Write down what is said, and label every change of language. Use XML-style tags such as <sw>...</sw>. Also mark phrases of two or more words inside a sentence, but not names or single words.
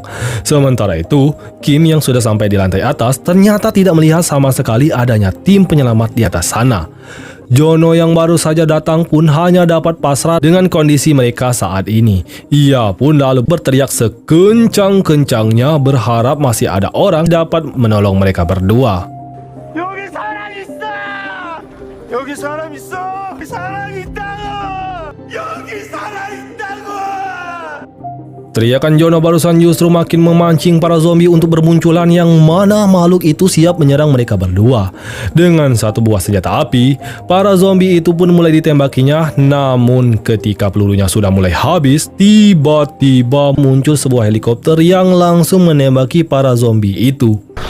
<id>Sementara itu, Kim yang sudah sampai di lantai atas ternyata tidak melihat sama sekali adanya tim penyelamat di atas sana. Jono yang baru saja datang pun hanya dapat pasrah dengan kondisi mereka saat ini. Ia pun lalu berteriak sekencang-kencangnya berharap masih ada orang dapat menolong mereka berdua.</id> <ko>여기 사람 있어! 여기 사람 있어! 사람 있다고! 여기 사람 있다고!</ko> <id>Teriakan Jono barusan justru makin memancing para zombie untuk bermunculan, yang mana makhluk itu siap menyerang mereka berdua. Dengan satu buah senjata api, para zombie itu pun mulai ditembakinya. Namun ketika pelurunya sudah mulai habis, tiba-tiba muncul sebuah helikopter yang langsung menembaki para zombie itu.</id>